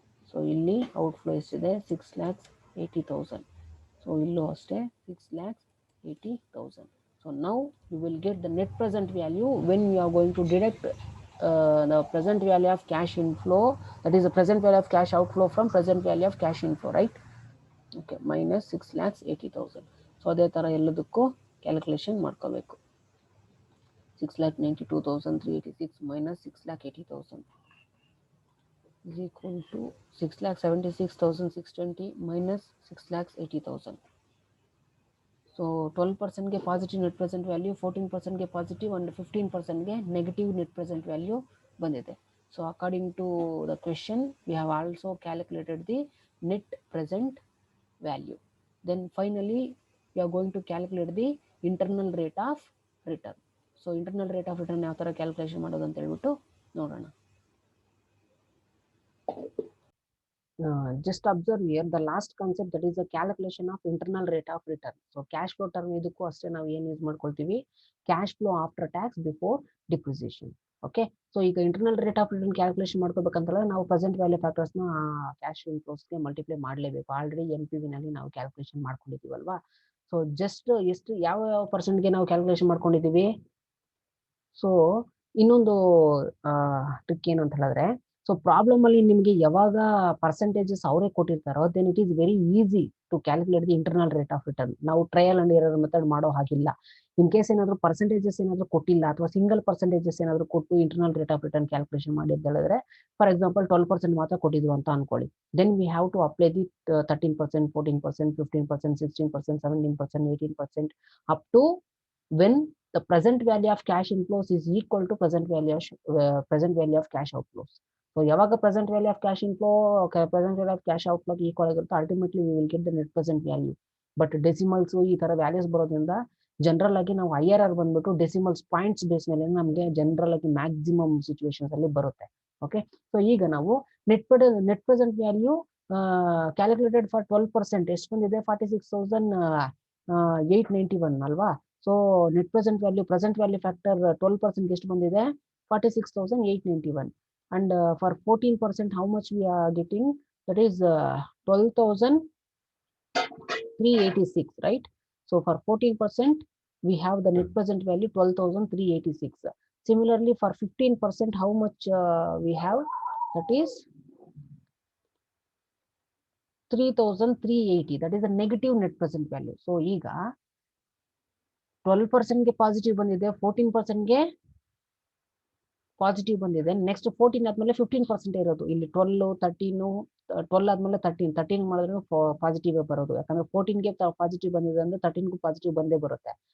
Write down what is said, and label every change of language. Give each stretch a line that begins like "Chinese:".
Kannada: So illi outflow estiде 6,80,000. So illu aste
English: 6,80,000. So now you will get the net present value when you are going to deduct the present value of cash inflow, that is the present value of cash outflow from present value of cash inflow, right? Okay, minus 6,80,000.
Kannada: So ಅದೇ ಥರ ಎಲ್ಲದಕ್ಕೂ calculation ಮಾಡ್ಕೋಬೇಕು.
English: 6,92,386 minus 6,80,000 is equal to 6,76,620 minus 6,80,000.
Kannada: So 12% ಗೆ positive net present value, 14% ಗೆ positive and 15% ಗೆ negative net present value ಬಂದಿದೆ.
English: So according to the question we have also calculated the net present value. Then finally we are going to calculate the internal rate of return.
Kannada: So internal rate of return ಯಾವ ಥರ calculation ಮಾಡೋದು ಅಂತ ಹೇಳ್ಬಿಟ್ಟು ನೋಡೋಣ.
English: Just observe here the last concept, that is the calculation of internal rate of return.
Kannada: So cash flow term ಇದಕ್ಕೂ ಅಷ್ಟೇ ನಾವು ಏನು ಯೂಸ್ ಮಾಡ್ಕೊಳ್ತೀವಿ, cash flow after tax before depreciation. Okay, so ಈಗ internal rate of return calculation ಮಾಡ್ಕೋಬೇಕಂತಲ್ಲ ನಾವು present value ಫ್ಯಾಕ್ಟರ್ಸ್ನ cash ಇನ್ಫ್ಲೋಸ್ಗೆ multiply ಮಾಡಲೇಬೇಕು. Already NPV ನಲ್ಲಿ ನಾವು ಕ್ಯಾಲ್ಕುಲೇಷನ್ ಮಾಡ್ಕೊಂಡಿದ್ದೀವಲ್ವಾ. ಸೊ ಜಸ್ಟ್ ಎಷ್ಟು ಯಾವ ಪರ್ಸೆಂಟ್ಗೆ ನಾವು ಕ್ಯಾಲ್ಕುಲೇಷನ್ ಮಾಡ್ಕೊಂಡಿದ್ದೀವಿ. ಸೊ ಇನ್ನೊಂದು ಟ್ರಿಕ್ ಏನು ಅಂತ ಹೇಳಿದ್ರೆ, ಸೊ ಪ್ರಾಬ್ಲಮ್ ಅಲ್ಲಿ ನಿಮಗೆ ಯಾವಾಗ ಪರ್ಸೆಂಟೇಜಸ್ ಅವರೇ ಕೊಟ್ಟಿರ್ತಾರೋ
English: Then it is very easy to calculate the internal rate of return.
Kannada: ನಾವು ಟ್ರಯಲ್ ಅಂಡ್ ಎರರ್ ಮೆಥಡ್ ಮಾಡೋ ಹಾಗಿಲ್ಲ. ಇನ್ ಕೇಸ್ ಏನಾದ್ರು ಪರ್ಸೆಂಟೇಜಸ್ ಏನಾದ್ರು ಕೊಟ್ಟಿಲ್ಲ ಅಥವಾ ಸಿಂಗಲ್ ಪರ್ಸೆಂಟೇಜಸ್ ಏನಾದ್ರು ಕೊಟ್ಟು internal rate of return calculation ಮಾಡಿ ಅಂತ ಹೇಳಿದ್ರೆ, ಫಾರ್ ಎಕ್ಸಾಂಪಲ್ 12% ಮಾತ್ರ ಕೊಟ್ಟಿದ್ವು ಅಂತ ಅನ್ಕೊಳ್ಳಿ.
English: Then we have to apply the 13%, 14%, 15%, 16%, 17%, 18% up to when the present value of cash inflows is equal to present value of cash outflows. So ಯಾವಾಗ present value of cash inflow present value of cash outflow equal ಆಗಿರುತ್ತೆ, ultimately we will get the net present value.
Kannada: But decimals ಈ ತರ values ಬರೋದ್ರಿಂದ general ಆಗಿ ನಾವು IRR ಬಂದ್ಬಿಟ್ಟು decimals points base ಮೇಲೆ ನಮಗೆ ಜನರಲ್ ಆಗಿ ಮ್ಯಾಕ್ಸಿಮಮ್ ಸಿಚುವೇಶನ್ಸ್ ಅಲ್ಲಿ ಬರುತ್ತೆ. ಓಕೆ, ಸೊ ಈಗ ನಾವು
English: net present value calculated for 12%
Kannada: ಎಷ್ಟು ಬಂದಿದೆ, 46,891 ಅಲ್ವಾ. So net present value factor 12% ಎಷ್ಟು ಬಂದಿದೆ, 46,891.
English: And for 14% how much we are getting, that is 12,386, right? So for 14% we have the net present value 12,386. Similarly for 15% how much we have, that is 3,380, that is the negative net present value.
Kannada: So ಈಗ 12% ಗೆ positive ಬಂದಿದೆ, 14% ಗೆ positive ಬಂದಿದೆ. Next 14 ಆದ್ಮೇಲೆ 15% ಇರೋದು. ಇಲ್ಲಿ 12, 13, 12 ಆದ್ಮೇಲೆ 13 ಮಾಡಿದ್ರೆ ಪಾಸಿಟಿವ್ ಬರೋದು. ಯಾಕಂದ್ರೆ 14ಗೆ ಪಾಸಿಟಿವ್ ಬಂದಿದೆ ಅಂದ್ರೆ 13ಗೂ ಪಾಸಿಟಿವ್ ಬಂದೇ ಬರುತ್ತೆ.